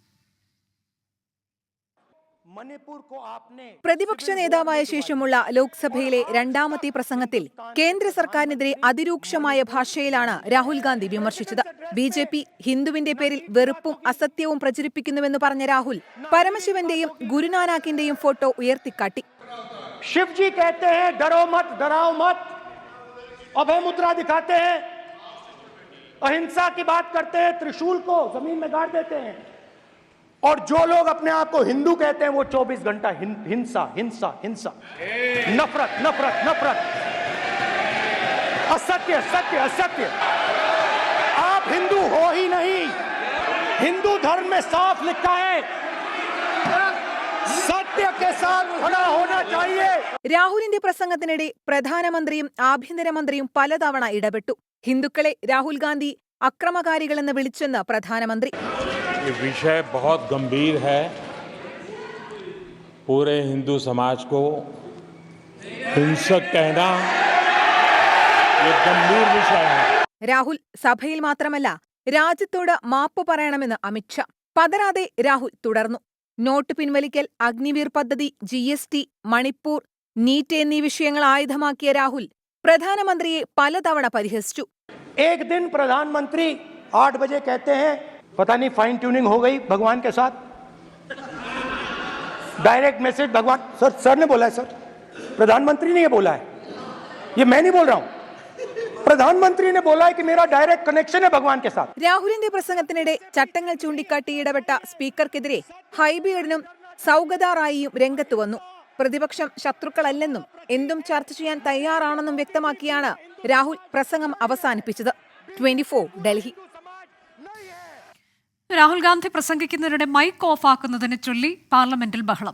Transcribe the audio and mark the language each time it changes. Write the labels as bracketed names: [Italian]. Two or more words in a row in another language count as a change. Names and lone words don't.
[Malayalam] പ്രതിപക്ഷ നേതാവായ ശേഷമുള്ള ലോക്സഭയിലെ 2ാമത്തെ പ്രസംഗത്തിൽ കേന്ദ്ര സർക്കാരിനെതിരെ അതിരൂക്ഷമായ ഭാഷയിലാണ് രാഹുൽ ഗാന്ധി വിമർശിച്ചത്. BJP ഹിന്ദുവിന്റെ പേരിൽ വെറുപ്പും അസത്യവും പ്രചരിപ്പിക്കുന്നുവെന്ന് പറഞ്ഞ രാഹുൽ പരമശിവന്റെയും ഗുരുനാനാക്കിന്റെയും ഫോട്ടോ ഉയർത്തിക്കാട്ടി. [Hindi] शिवजी कहते हैं डरो मत, डराओ मत, अभय मुद्रा दिखाते हैं, अहिंसा की बात करते हैं, त्रिशूल को जमीन में गाड़ देते हैं, और जो लोग अपने आप को हिंदू कहते हैं वो 24 घंटा हिंसा हिंसा हिंसा, नफरत नफरत नफरत, असत्य सत्य असत्य। आप हिंदू हो ही नहीं। हिंदू धर्म में साफ लिखा है सत्य के साथ खड़ा होना चाहिए. [Malayalam] രാഹുലിന്റെ പ്രസംഗത്തിനിടെ പ്രധാനമന്ത്രിയും ആഭ്യന്തരമന്ത്രിയും പലതവണ ഇടപെട്ടു. ഹിന്ദുക്കളെ രാഹുൽ ഗാന്ധി അക്രമകാരികളെന്ന് വിളിച്ചെന്ന് പ്രധാനമന്ത്രി. [Hindi] ये विषय बहुत गंभीर है. पूरे हिंदू समाज को हिंसक कहना ये गंभीर विषय है. [Malayalam] രാഹുൽ സഭയിൽ മാത്രമല്ല രാജ്യത്തോട് മാപ്പ് പറയണമെന്ന് അമിത്ഷാ. പതരാതെ രാഹുൽ തുടർന്നു. നോട്ട് പിൻവലിക്കൽ, അഗ്നിവീർ പദ്ധതി, GST, മണിപ്പൂർ, നീറ്റ് എന്നീ വിഷയങ്ങൾ ആയുധമാക്കിയ രാഹുൽ പ്രധാനമന്ത്രിയെ പലതവണ പരിഹസിച്ചു. [Hindi] एक दिन प्रधानमंत्री 8 बजे कहते हैं पता नहीं [English] fine tuning [Hindi] हो गई भगवान के साथ, [English] direct message [Hindi] भगवान सर ने बोला है, सर प्रधानमंत्री ने ये बोला है, ये मैं नहीं बोल रहा हूं, പ്രധാനമന്ത്രി ने बोला है कि मेरा [English] direct connection [Hindi] है भगवान के साथ. [Malayalam] രാഹുലിന്റെ പ്രസംഗത്തിനിടെ ചട്ടങ്ങൾ ചൂണ്ടിക്കാട്ടി ഇടപെട്ട സ്പീക്കർക്കെതിരെ ഹൈബീഡനും സൗഗത റായിയും രംഗത്ത് വന്നു. പ്രതിപക്ഷം ശത്രുക്കളല്ലെന്നും എന്തും ചർച്ച ചെയ്യാൻ തയ്യാറാണെന്നും വ്യക്തമാക്കിയാണ് രാഹുൽ പ്രസംഗം അവസാനിപ്പിച്ചത്. 24 ഡൽഹി. രാഹുൽ ഗാന്ധി പ്രസംഗിക്കുന്നതിനിടെ മൈക്ക് ഓഫ് ആക്കുന്നതിനെ ചൊല്ലി പാർലമെന്റിൽ ബഹളം.